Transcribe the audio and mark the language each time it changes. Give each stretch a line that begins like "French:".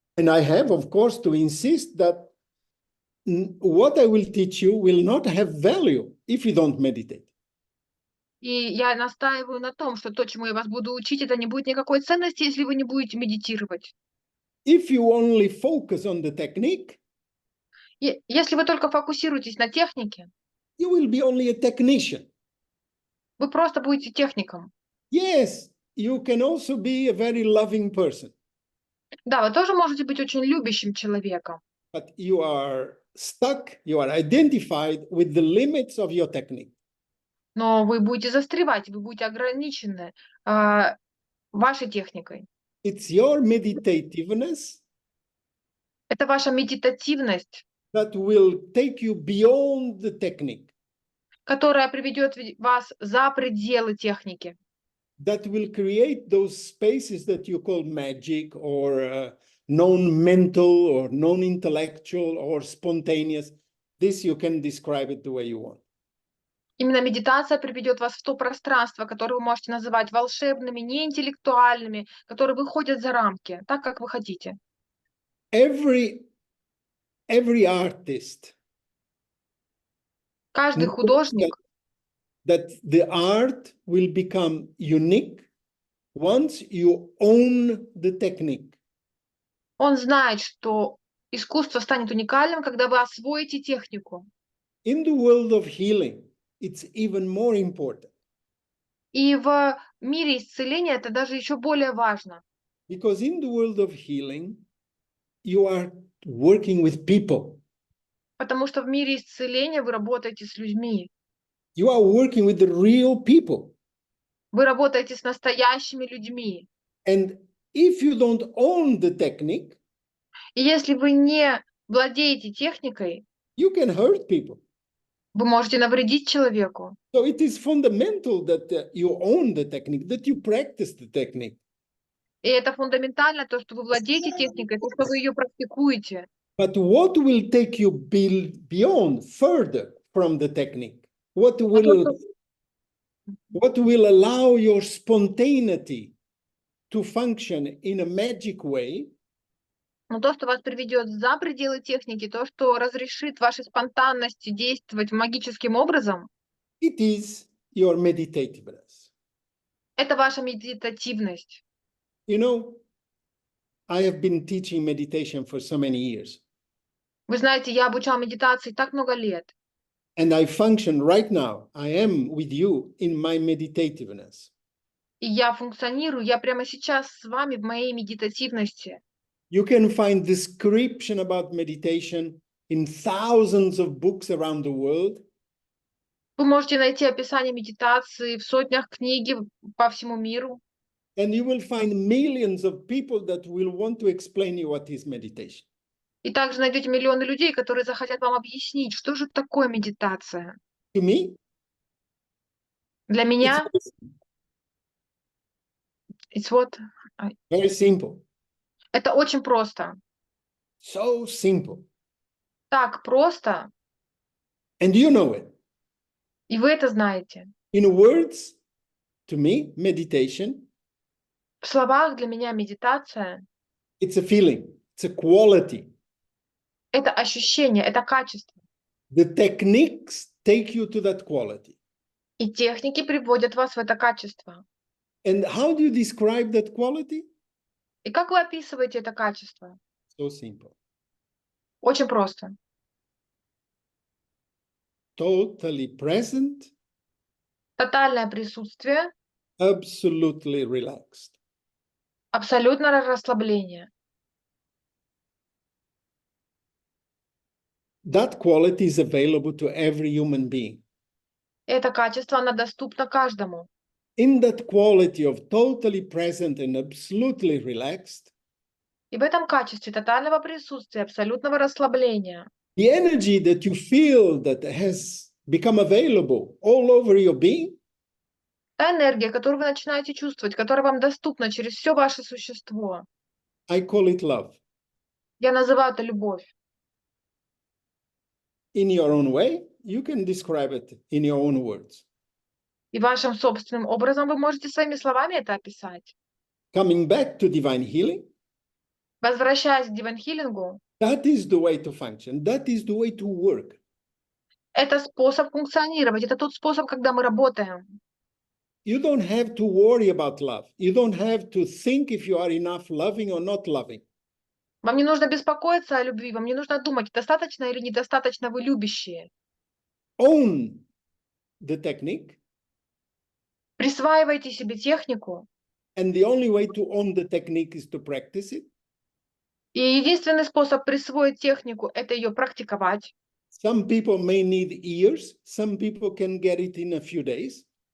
English: And I have, of course, to insist that what I will teach you will not have value if you don't meditate.
Russian: И я настаиваю на том, что то, чему я вас буду учить, это не будет никакой ценности, если вы не будете медитировать.
English: If you only focus on the technique,
Russian: И если вы только фокусируетесь на технике,
English: you will be only a technician.
Russian: вы просто будете техником.
English: Yes, you can also be a very loving person,
Russian: Да, вы тоже можете быть очень любящим человеком,
English: but you are stuck, you are identified with the limits of your technique.
Russian: но вы будете застревать, вы будете ограничены вашей техникой.
English: It's your meditativeness
Russian: Это ваша медитативность,
English: that will take you beyond the technique,
Russian: которая приведет вас за пределы техники,
English: that will create those spaces that you call magic or non-mental or non-intellectual or spontaneous. This you can describe it the way you want.
Russian: Именно медитация приведет вас в то пространство, которое вы можете называть волшебными, неинтеллектуальными, которые выходят за рамки, так, как вы хотите.
English: Every artist
Russian: Каждый
English: knows
Russian: художник,
English: that the art will become unique once you own the technique.
Russian: он знает, что искусство станет уникальным, когда вы освоите технику.
English: In the world of healing, it's even more important.
Russian: И в мире исцеления это даже еще более важно.
English: Because in the world of healing, you are working with people.
Russian: Потому что в мире исцеления вы работаете с людьми.
English: You are working with the real people.
Russian: Вы работаете с настоящими людьми.
English: And if you don't own the technique,
Russian: И если вы не владеете техникой,
English: you can hurt people.
Russian: вы можете навредить человеку.
English: So it is fundamental that you own the technique, that you practice the technique.
Russian: И это фундаментально, то, что вы владеете техникой, то, что вы ее практикуете.
English: But what will take you beyond, further from the technique? What will allow your spontaneity to function in a magic way?
Russian: Но то, что вас приведет за пределы техники, то, что разрешит вашей спонтанности действовать магическим образом,
English: It is your meditativeness.
Russian: это ваша медитативность.
English: You know, I have been teaching meditation for so many years.
Russian: Вы знаете, я обучал медитации так много лет.
English: And I function right now, I am with you in my meditativeness.
Russian: И я функционирую, я прямо сейчас с вами в моей медитативности.
English: You can find description about meditation in thousands of books around the world.
Russian: Вы можете найти описание медитации в сотнях книг по всему миру.
English: And you will find millions of people that will want to explain you what is meditation.
Russian: И также найдете миллионы людей, которые захотят вам объяснить, что же такое медитация.
English: To me,
Russian: Для меня
English: very simple.
Russian: это очень просто.
English: So simple.
Russian: Так просто,
English: And you know it.
Russian: и вы это знаете.
English: In words, to me, meditation,
Russian: В словах для меня медитация
English: it's a feeling, it's a quality.
Russian: — это ощущение, это качество.
English: The techniques take you to that quality.
Russian: И техники приводят вас в это качество.
English: And how do you describe that quality?
Russian: И как вы описываете это качество?
English: So simple.
Russian: Очень просто.
English: Totally present,
Russian: Тотальное присутствие,
English: absolutely relaxed.
Russian: абсолютное расслабление.
English: That quality is available to every human being.
Russian: Это качество, оно доступно каждому.
English: In that quality of totally present and absolutely relaxed,
Russian: И в этом качестве тотального присутствия, абсолютного расслабления,
English: the energy that you feel that has become available all over your being,
Russian: та энергия, которую вы начинаете чувствовать, которая вам доступна через все ваше существо,
English: I call it love.
Russian: я называю это любовь.
English: In your own way, you can describe it in your own words.
Russian: И вашим собственным образом вы можете своими словами это описать.
English: Coming back to divine healing,
Russian: Возвращаясь к Divine Healing,
English: that is the way to function. That is the way to work.
Russian: это способ функционировать, это тот способ, когда мы работаем.
English: You don't have to worry about love. You don't have to think if you are enough loving or not loving.
Russian: Вам не нужно беспокоиться о любви, вам не нужно думать, достаточно или недостаточно вы любящие.
English: Own the technique.
Russian: Присваивайте себе технику,
English: And the only way to own the technique is to practice it.
Russian: и единственный способ присвоить технику – это ее практиковать.
English: Some people may need years. Some people can get it in a few days.